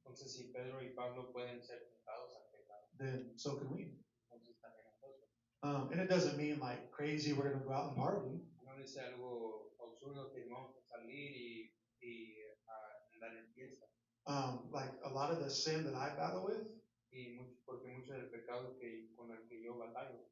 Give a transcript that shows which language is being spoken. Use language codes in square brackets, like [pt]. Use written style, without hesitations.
[es] Entonces, si Pedro y Pablo pueden ser tentados al pecado, [en] then so can we. [es] entonces también nosotros. [en] And it doesn't mean like crazy, we're going to go out and party. [es] No dice algo absurdo que vamos a salir y a andar en fiesta. [en] Like a lot of the sin that I battle with [es] Porque mucho del pecado con el que yo batallo